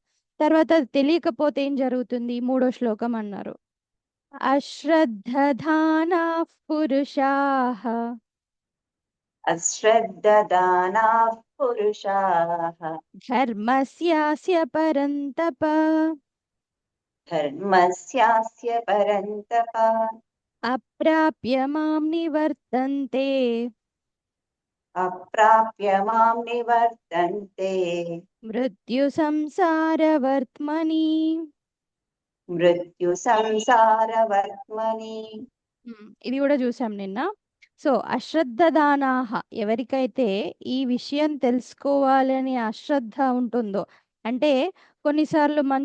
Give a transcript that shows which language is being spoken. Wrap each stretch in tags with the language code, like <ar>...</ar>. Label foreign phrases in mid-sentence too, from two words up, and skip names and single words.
<te>తర్వాత అది తెలియకపోతే ఏం జరుగుతుంది? 3వ శ్లోకం అన్నారు,</te> <sa>అశ్రద్ధధానా పురుషాః అశ్రద్ధదానాః పురుషాః ధర్మస్యాస్య పరంతప ధర్మస్యాస్య పరంతప అప్రాప్య మాం నివర్తంతే అప్రాప్య మాం నివర్తంతే మృత్యు సంసారవర్త్మని. మృత్యు సంసారవర్త్మని.</sa> <te>ఇది కూడా చూసాం నిన్న. సో</te> <sa>అశ్రద్ధ దానాహ,</sa> <te>ఎవరికైతే ఈ విషయం తెలుసుకోవాలని అశ్రద్ధ ఉంటుందో, అంటే కొన్నిసార్లు మంచి</te>